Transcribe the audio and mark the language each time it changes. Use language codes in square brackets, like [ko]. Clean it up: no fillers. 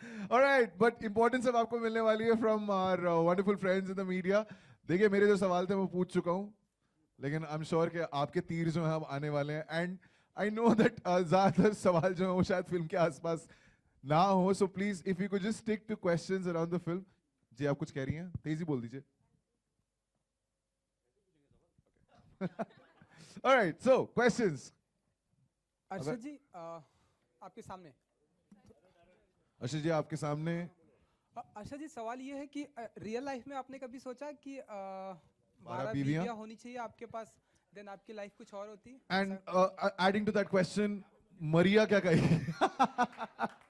[en] All right, but importance [hi] अब आपको मिलने वाली है [en] from our wonderful friends in the media. [hi] देखिए मेरे जो सवाल थे मैं पूछ चुका हूँ, लेकिन [en] I'm sure [hi] कि आपके तीर जो हैं अब आने वाले हैं. [en] And I know that [hi] ज़्यादातर सवाल जो हैं वो शायद फिल्म के आसपास ना हो. [en] So please, if you could just stick to questions around the film. [hi] जी आप कुछ कह रही हैं? तेजी बोल दीजिए. [en] All right, so questions. [hi] Arshad जी आपके सामने अर्षद जी आपके सामने. अर्षद जी सवाल ये है कि रियल लाइफ में आपने कभी सोचा कि 12 बीवियां बीवियां होनी चाहिए आपके पास, देन आपकी लाइफ कुछ और होती? [en] And adding to that question, [hi] मरिया क्या कहेगी?